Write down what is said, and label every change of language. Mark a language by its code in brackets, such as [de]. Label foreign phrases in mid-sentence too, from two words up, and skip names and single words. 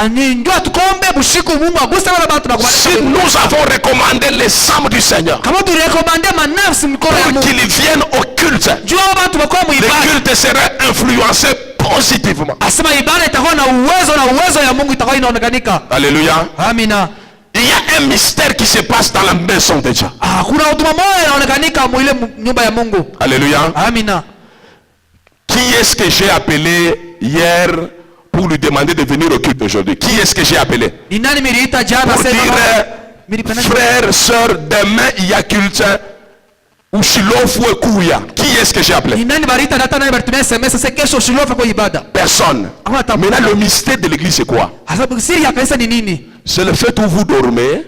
[fr] Si nous avons recommandé les âmes du Seigneur pour qu'ils viennent au culte, le culte serait influencé positivement. Alléluia. Il y a un mystère qui se passe dans la maison de Dieu. [sw] Kuna huduma moja inaonekanika mwile nyumba ya Mungu. [fr] Alléluia. [sw] Amina. [fr] Qui est-ce que j'ai appelé hier pour lui demander de venir au culte aujourd'hui? Qui est-ce que j'ai appelé? [sw] Ni nani niliita jana [fr] Pour [sw] sema [fr] dire, frères, sœurs, demain il y a culte. Qui est-ce que j'ai appelé? Personne. Maintenant le mystère de l'église c'est quoi? C'est le fait où vous dormez.